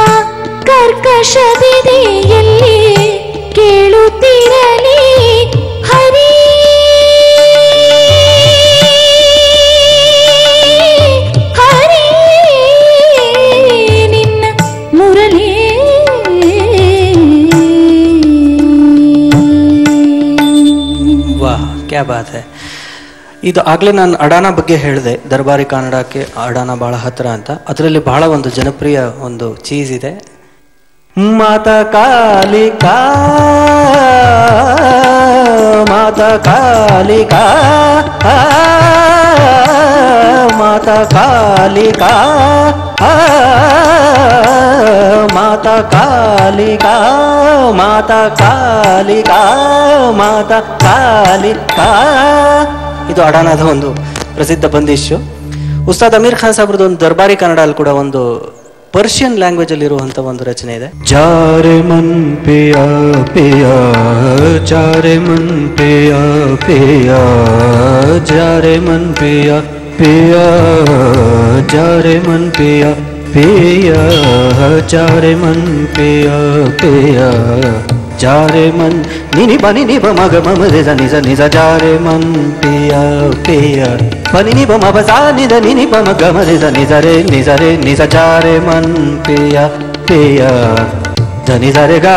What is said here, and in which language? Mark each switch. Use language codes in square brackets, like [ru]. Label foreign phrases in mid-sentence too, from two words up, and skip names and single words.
[kn] ಕರ್ಕಶದಿದೆಯಲ್ಲಿ ಕೇಳುತ್ತಿರಲಿ ಹರಿ ಹರಿ ನಿನ್ನ ಮುರಳಿ. [hi] क्या बात है. [kn] ಇದು ಆಗ್ಲೇ ನಾನು ಅಡಾನ ಬಗ್ಗೆ ಹೇಳಿದೆ, ದರ್ಬಾರಿ ಕನ್ನಡಕ್ಕೆ ಅಡಾನ ಬಹಳ ಹತ್ರ ಅಂತ. ಅದರಲ್ಲಿ ಬಹಳ ಒಂದು ಜನಪ್ರಿಯ ಒಂದು ಚೀಸ್ ಇದೆ. [hi] माता कालिका माता कालिका माता कालिका माता कालिका माता कालिका माता कालिका. [kn] ಇದು ಅಡಾನದ ಒಂದು ಪ್ರಸಿದ್ಧ ಬಂದಿಶು. ಉಸ್ತಾದ್ ಅಮೀರ್ ಖಾನ್ ಸಾಬ್ರದ್ದು ಒಂದು ದರ್ಬಾರಿ ಕನ್ನಡ ಅಲ್ಲಿ ಕೂಡ ಒಂದು [en] Persian language [kn] ಅಲ್ಲಿ ಇರುವಂತ ಒಂದು ರಚನೆ ಇದೆ. [hi] जारे मन पिया पिया जारे मन पिया पिया जारे मन पिया पिया जारे मन पिया पिया जारे मन पिया पिया जारे मन निनि बनि निब मग मम निज निज निज जारे मन पिया पिया बनि निब मब सा निज निनि प मग म निज निज रे निज जारे मन पिया पिया धनि दरे गा